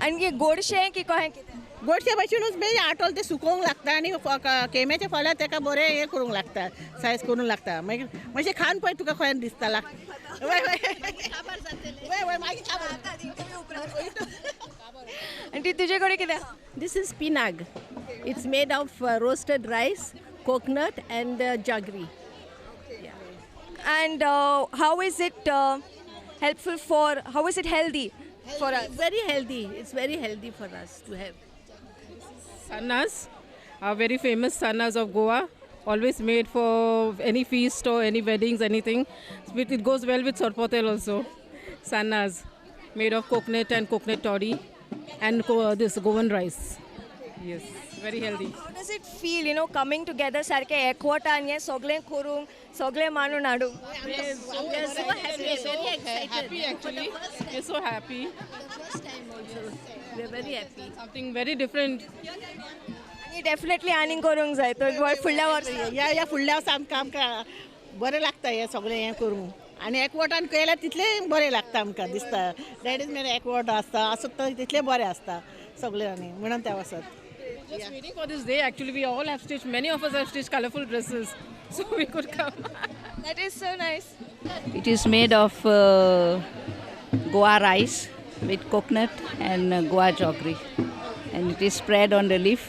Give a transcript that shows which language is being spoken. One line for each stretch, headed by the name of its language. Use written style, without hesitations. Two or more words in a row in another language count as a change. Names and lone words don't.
Konkani: आनी गोडशें की कशें कितें? गोडशे भशेनूच बेगीन आटोल ते सुकोवंक लागता आनी केम्याचे फळां तेका बरें हें करूंक लागता, सायज करूंक लागता. मागीर मातशें खावन पळय तुका खंय दिसता. वय वय वय वय मागीर आंटी तुझे कितें
English: This is pinag. It's made of roasted rice, coconut, and jaggery. and how is it helpful for how is it healthy for us? It's very healthy. It's very healthy for us to have. Sannas, a very famous sannas of Goa, always made for any feast or any weddings, anything. It goes well with sorpotel also. Sannas, made of coconut and coconut toddy and this Goan rice. Yes, very healthy. How does it feel, coming together
Konkani: सारखे एकवटा आणि हे सगळे करून सगळे मानून हाडून
English: We are so happy, very excited. Happy actually. We're so happy. First time also. We are very happy. Something very different.
Konkani: आणि डेफिनेटली आनीक करूंक जाय तर फुडल्या वर्सा या फुडल्या वर्सा आमकां बरें लागता हें सगळें हें करूंक आनी एकवटान केल्यार तितलें बरें लागता आमकां दिसता
English: that is
Konkani: मेरे एकवट आसता आसत तितलें बरें आसता सगळें आनी म्हणून त्या वसत
English: Just waiting for this day. Actually, we all have stitched. Many of us have stitched colorful dresses, so we could come. That is so nice. It is made of Goa rice with coconut and Goa jaggery, and it is spread on the leaf.